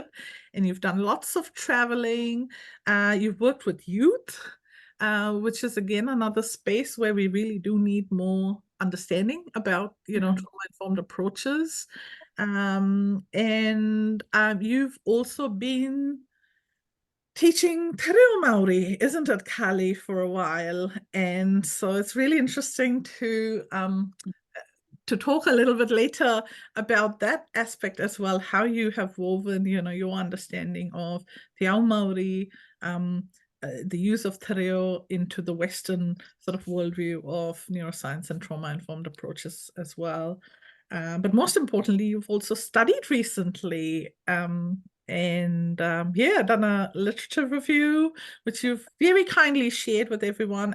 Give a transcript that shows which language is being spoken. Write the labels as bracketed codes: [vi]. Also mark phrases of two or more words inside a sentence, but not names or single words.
[en] And you've done lots of traveling. You've worked with youth, which is again another space where we really do need more understanding about, trauma-informed approaches. And you've also been teaching [mi] te reo Māori, [en] isn't it, Karllie, for a while? And so it's really interesting to talk a little bit later about that aspect as well, how you have woven, your understanding of [mi] te ao Māori, [en] the use of [mi] te reo [en] into the Western sort of worldview of neuroscience and trauma-informed approaches as well. But most importantly, you've also studied recently and done a literature review, which you've very kindly shared with everyone.